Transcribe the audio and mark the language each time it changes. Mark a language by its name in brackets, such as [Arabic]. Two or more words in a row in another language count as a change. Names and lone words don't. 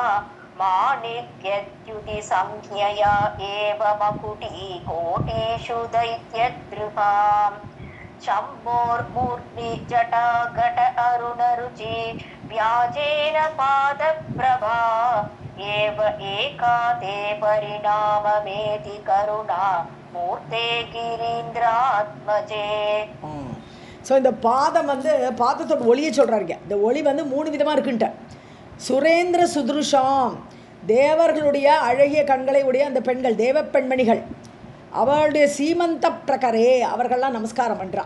[Sanskrit] माणिक्यद्युतिसंज्ञया एव मकुटीकोटिषु दैत्यद्रुहाम् शम्भोर्मूर्ति जटाघट अरुणरुचि व्याजेन पादप्रभा एव एका ते परिणाममेति करुणा मूर्ते गिरीन्द्रात्मजे. [Tamil] ஸோ இந்த பாதம் பாதத்தோட ஒளியை சொல்கிறாருங்க. இந்த ஒளி 3 விதமாக இருக்குன்ட்ட. [Sanskrit] सुरेन्द्र सुदृशाम्, [Tamil] தேவர்களுடைய அழகிய கண்களை உடைய அந்த பெண்கள், தேவ பெண்மணிகள், அவளுடைய [Sanskrit] सीमन्त प्रकरे, [Tamil] அவர்கள்லாம் நமஸ்காரம் பண்ணுறான்.